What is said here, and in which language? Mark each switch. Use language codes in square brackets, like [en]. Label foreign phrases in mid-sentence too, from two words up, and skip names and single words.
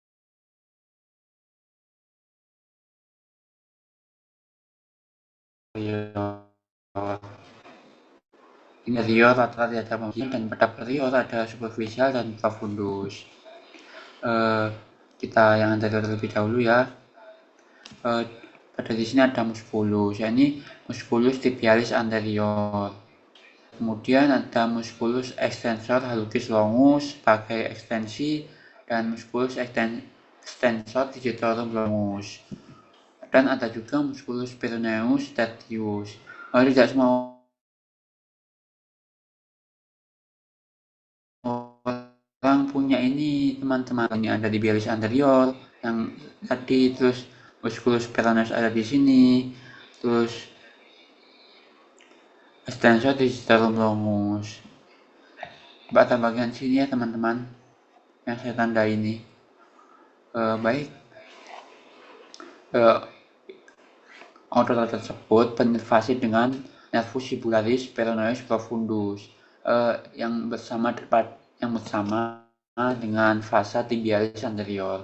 [id] Interior lateral ada pembimbing, dan pada posterior ada superficial dan profundus. Kita yang anterior terlebih dahulu ya. Pada di sini ada musculus, yakni musculus tibialis anterior. Kemudian ada musculus extensor hallucis longus sebagai ekstensi, dan musculus extensor digitorum longus. Dan ada juga musculus peroneus tertius. Tidak semua orang punya ini teman-teman. Ini ada di tibialis anterior yang tadi, terus musculus peroneus ada di sini, terus extensor digitorum longus pada bagian sini ya teman-teman, yang saya tanda ini. Baik, otot tersebut berinervasi dengan nervus fibularis peroneus profundus yang bersama dengan fasa tibialis anterior.